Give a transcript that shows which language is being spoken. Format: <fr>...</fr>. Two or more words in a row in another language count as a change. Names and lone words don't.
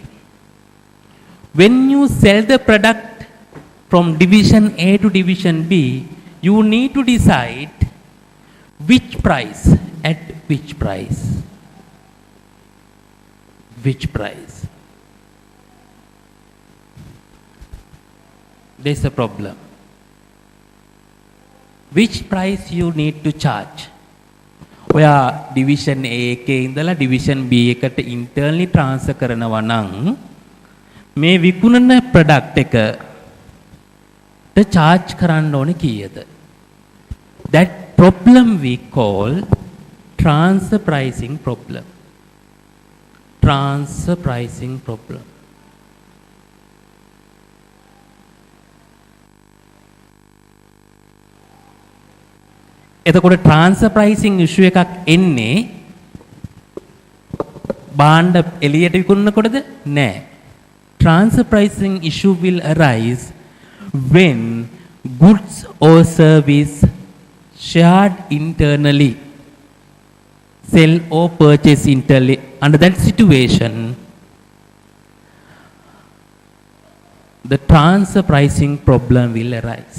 <en>When you sell the product from Division A to Division B, you need to decide which price, at which price, which price. There is a problem. Which price you need to charge?</en> <si>Where Division A එකේ ඉඳලා Division B එකට</si> <en>internally transfer</en> <si>කරනවා නම් මේ විකුණන product එකට charge කරන්න ඕනේ කීයද?</si> <en>That problem we call transfer pricing problem. Transfer pricing problem.</en> <si>එතකොට</si> <en>transfer pricing issue</en> <si>එකක් එන්නේ බාණ්ඩ එළියට විකුණනකොටද? නෑ.</si> <en>Transfer pricing issue will arise when goods or service shared internally, sell or purchase internally. Under that situation, the transfer pricing problem will arise.</en>